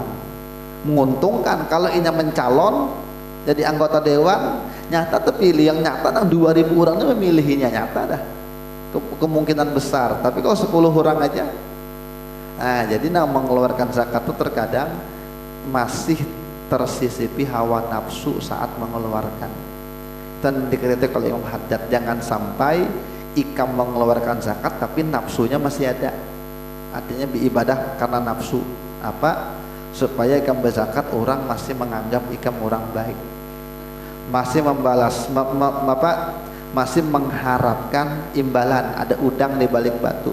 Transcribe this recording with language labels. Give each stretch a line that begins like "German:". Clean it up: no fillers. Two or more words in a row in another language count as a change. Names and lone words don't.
Indonesian: Menguntungkan kalau ini mencalon jadi anggota dewan, nyata terpilih, yang nyata nang 2000 orang itu memilihnya nyata dah, kemungkinan besar. Tapi kalau 10 orang aja, nah jadi nang mengeluarkan zakat itu terkadang masih tersisipi hawa nafsu saat mengeluarkan. Dan dikritik oleh Imam Haddad, jangan sampai ikam mengeluarkan zakat tapi nafsunya masih ada. Artinya ibadah karena nafsu. Apa? Supaya ikam berzakat orang masih menganggap ikam orang baik, masih membalas masih mengharapkan imbalan, ada udang di balik batu.